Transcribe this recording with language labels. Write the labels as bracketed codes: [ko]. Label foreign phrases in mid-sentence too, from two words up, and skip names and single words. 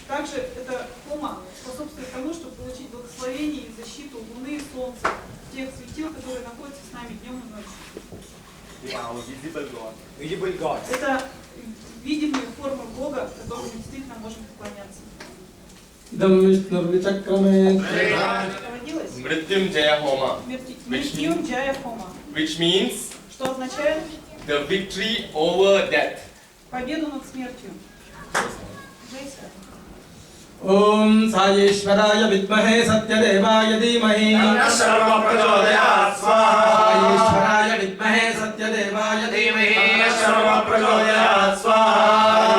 [ru] Также эта хома способствует тому, чтобы получить благословение и защиту Луны и Солнца, тех светил, которые находятся с нами днем и ночью. [en] Visible God. [ru] Это видимые формы Бога, которым мы действительно можем поклоняться. [sa] इदं विष्णुर्विचक्रमे. [ru] Проводилось? Mrityunjaya Homa, Мритьюнджая хома. [en] which means [ru] Что означает [en] the victory over death. [ru] победу над смертью. Джейса. [sa] ॐ साईश्वराय विद्महे सत्यदेवाय धीमहि. सर्व प्रचोदयात् स्वाहा. साईश्वराय विद्महे सत्यदेवाय धीमहि. सर्व प्रचोदयात् स्वाहा.